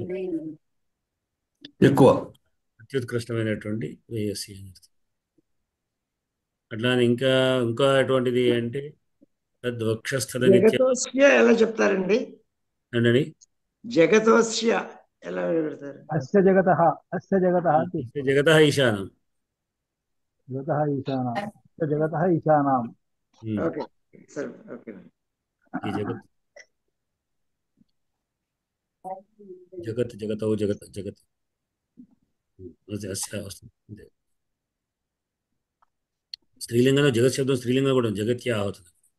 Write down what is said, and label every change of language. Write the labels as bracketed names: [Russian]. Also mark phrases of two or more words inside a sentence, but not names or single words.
[Telugu] ఎక్కువ అత్యుత్కృష్టమైనటువంటి ప్రేయసి అని. అట్లానే ఇంకా ఎటువంటిది అంటే తద్వక్షస్థల జగతోస్య ఎలా చెప్తారండి? ఏంటండి? జగతోస్య ఎలా పెడతారు? [Sanskrit] अस्य जगतः, अस्य जगतः, जगतः ईशानं, जगतः ईशानं, अस्य जगतः ईशानां. [Telugu] ఓకే సరే, ఓకే. ఈ [Sanskrit] जगतौ जगत् अस्य [Telugu] వస్తుంది. స్త్రీలింగంలో జగత్ శబ్దం స్త్రీలింగం కూడా జగత్యా అవుతుంది.